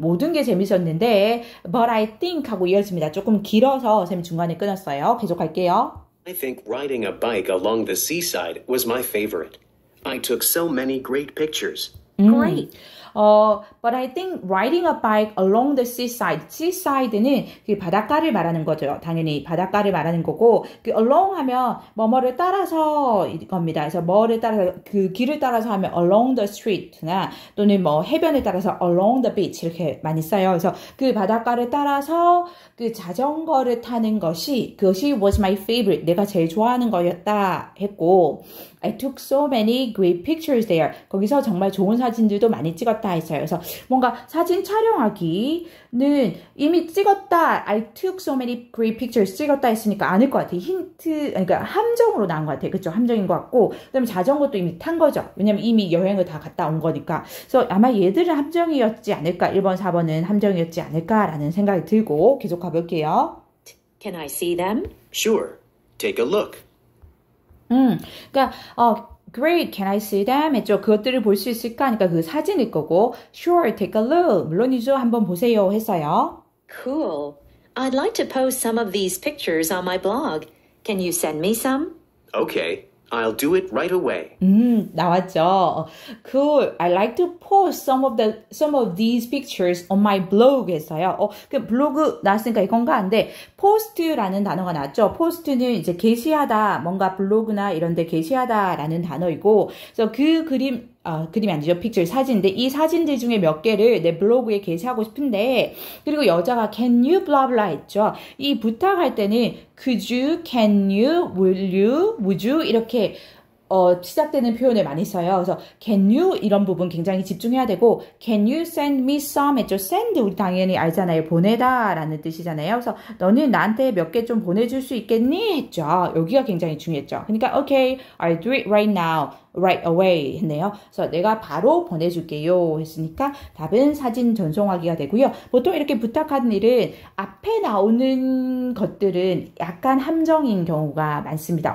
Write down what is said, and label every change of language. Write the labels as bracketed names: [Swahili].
[Korean] 모든 게 재밌었는데 [English] But I think [Korean] 하고 이어집니다. 조금 길어서 쌤 중간에 끊었어요. 계속 할게요. [English] I think riding a bike along the seaside was my favorite. I took so many great pictures. Great. But I think riding a bike along the seaside. [Korean] seaside는 그 바닷가를 말하는 거죠. 당연히 바닷가를 말하는 거고, 그 along 하면 뭐뭐를 따라서 이겁니다. 그래서 뭐를 따라서 그 길을 따라서 하면 [English] along the street [Korean] 나 또는 뭐 해변을 따라서 [English] along the beach [Korean] 이렇게 많이 써요. 그래서 그 바닷가를 따라서 그 자전거를 타는 그것이 [English] was my favorite. [Korean] 내가 제일 좋아하는 거였다 했고. [English] I took so many great pictures there. [Korean] 거기서 정말 좋은 사진들도 많이 찍었다 했어요. 그래서 뭔가 사진 촬영하기는 이미 찍었다. [English] I took so many great pictures [Korean] 찍었다 했으니까 아닐 것 같아요. 힌트, 그러니까 함정으로 나온 것 같아요. 그렇죠? 함정인 것 같고. 그다음에 자전거도 이미 탄 거죠. 왜냐면 이미 여행을 다 갔다 온 거니까. 그래서 아마 얘들은 함정이었지 않을까. 1번, 4번은 함정이었지 않을까라는 생각이 들고 계속 가볼게요. [English] Can I see them? Sure. Take a look. [Korean] 그러니까 [English] Great, can I see them? [Korean] 했죠. 그것들을 볼 수 있을까? 하니까 그 사진일 거고 [English] Sure, take a look. [Korean] 물론이죠. 한번 보세요 했어요. [English] Cool. I'd like to post some of these pictures on my blog. Can you send me some? Okay. I'll do it right away. [Korean] 나왔죠. [English] Cool. I like to post some of these pictures on my blog [Korean] 했어요. 그 블로그 나왔으니까 이건가 한데 post라는 단어가 나왔죠. post는 이제 게시하다, 뭔가 블로그나 이런 데 게시하다라는 단어이고, 그래서 그 그림이 아니죠. 픽처 사진인데 이 사진들 중에 몇 개를 내 블로그에 게시하고 싶은데, 그리고 여자가 [English] can you blah blah [Korean] 했죠. 이 부탁할 때는 [English] could you, can you, will you, would you [Korean] 이렇게 시작되는 표현을 많이 써요. 그래서 can you 이런 부분 굉장히 집중해야 되고 [English] can you send me some [Korean] 했죠. send 우리 당연히 알잖아요. 보내다 라는 뜻이잖아요. 그래서 너는 나한테 몇 개 좀 보내줄 수 있겠니? 했죠. 여기가 굉장히 중요했죠. 그러니까 [English] okay, I'll do it right now. right away [Korean] 했네요. 그래서 내가 바로 보내줄게요 했으니까 답은 사진 전송하기가 되고요. 보통 이렇게 부탁하는 일은 앞에 나오는 것들은 약간 함정인 경우가 많습니다.